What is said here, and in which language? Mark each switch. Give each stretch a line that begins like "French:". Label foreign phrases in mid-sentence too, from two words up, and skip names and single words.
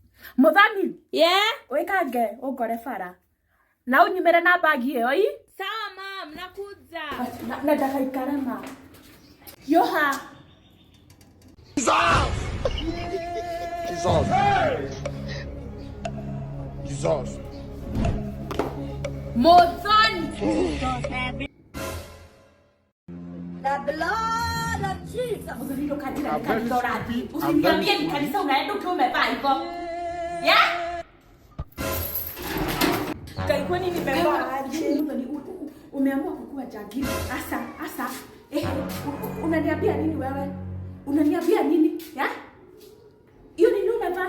Kikuyu: Muthami. Yeah? Wekange ungore bara. Na unyumere na bagi iyo ii?
Swahili: Sawa mam, nakuja.
Kikuyu: Na ndakaikara ma. Yoha. Jesus! Jesus! Jesus! Muthoni.
English: The blood of Jesus.
Kikuyu: Muthoni ukatira kanisa urati.
Swahili: Usiniambie ni kanisa unaenda ukiwa umevaa hivyo. Yeah? Kwa nini nimevaa aje? Muthoni umeamua kukua jagiri. Asa. Unaniambia nini wewe? Unaniambia nini? Ya? Hiyo nini umevaa?